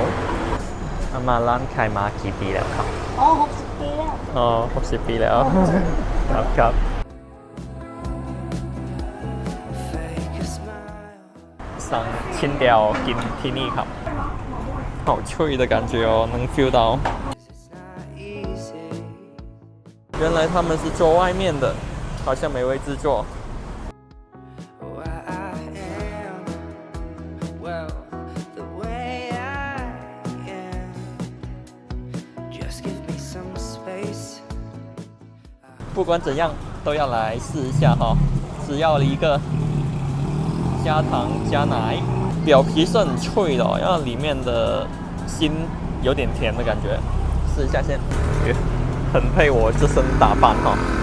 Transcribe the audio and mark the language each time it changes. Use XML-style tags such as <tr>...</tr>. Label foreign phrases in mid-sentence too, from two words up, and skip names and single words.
<th>阿嬷ร้านขายมากี่ปีแล้วครับ อ๋อ60 ปีแล้ว อ๋อ60 ปีแล้วครับสั่งชิ้นเดียวกินที่นี่ครับ</th> <zh>好脆的感觉哦，能 feel 到。原来他们是做外面的，好像美味制作。不管怎样都要来试一下哈，只要一个加糖加奶，表皮是很脆的，然后里面的心有点甜的感觉，试一下先，很配我这身打扮哈。</zh>